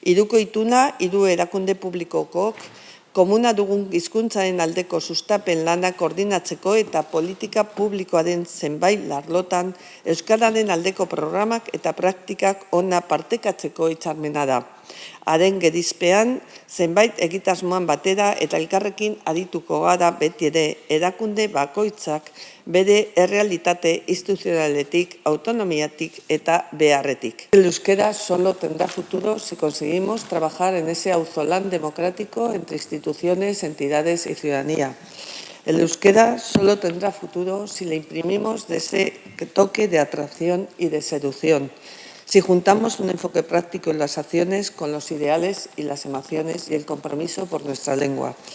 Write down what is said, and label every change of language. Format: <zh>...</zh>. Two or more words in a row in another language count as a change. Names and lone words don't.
<eu>Hiruko ituna, hiru erakunde publikokok, komuna dugun hizkuntzaren aldeko sustapen lana koordinatzeko eta politika publikoaren zenbait arlotan euskararen aldeko programak eta praktikak ona partekatzeko hitzarmena da. Haren gerizpean, zenbait egitasmoan batera eta elkarrekin arituko gara beti ere erakunde bakoitzak bere errealitate instituzionaletik, autonomiatik eta beharretik.</eu> <es>El euskera solo tendrá futuro si conseguimos trabajar en ese auzolán democrático entre instituciones, entidades y ciudadanía. El euskera solo tendrá futuro si le imprimimos de ese toque de atracción y de seducción. Si juntamos un enfoque práctico en las acciones con los ideales y las emociones y el compromiso por nuestra lengua.</es>